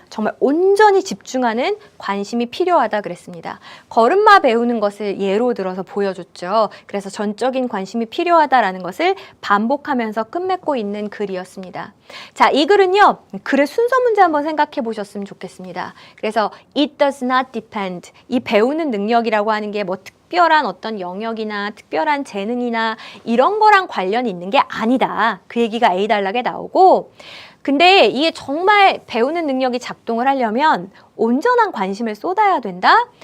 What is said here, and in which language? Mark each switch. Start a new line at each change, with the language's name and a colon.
Korean: 정말 온전히 집중하는 관심이 필요하다 그랬습니다. 걸음마 배우는 것을 예로 들어서 보여줬죠. 그래서 전적인 관심이 필요하다라는 것을 반복하면서 끝맺고 있는 글이었습니다. 자, 이 글은요. 글의 순서 문제 한번 생각해 보셨으면 좋겠습니다. 그래서
English: it does not depend.
Korean: 이 배우는 능력이라고 하는 게 특별한 어떤 영역이나 특별한 재능이나 이런 거랑 관련이 있는 게 아니다. 그 얘기가 A 단락에 나오고, 근데 이게 정말 배우는 능력이 작동을 하려면 온전한 관심을 쏟아야 된다?